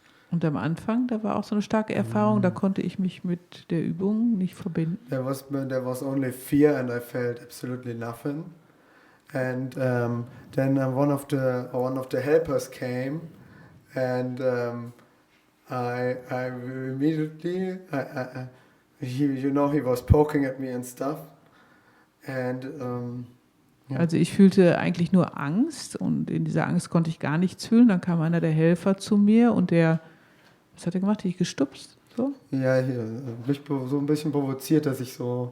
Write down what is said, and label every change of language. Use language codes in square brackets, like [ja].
[de] Und am Anfang, da war auch so eine starke Erfahrung, da konnte ich mich mit der Übung nicht verbinden. [en] There was only fear, and I felt absolutely nothing. And then one of the helpers came, and I immediately he was poking at me and stuff, and yeah. [de] Also ich fühlte eigentlich nur Angst und in dieser Angst konnte ich gar nichts fühlen. Dann kam einer der Helfer zu mir und was hat er gemacht? Hat ich gestupst? [en] So? [de] Ja, mich so ein bisschen provoziert, dass ich so...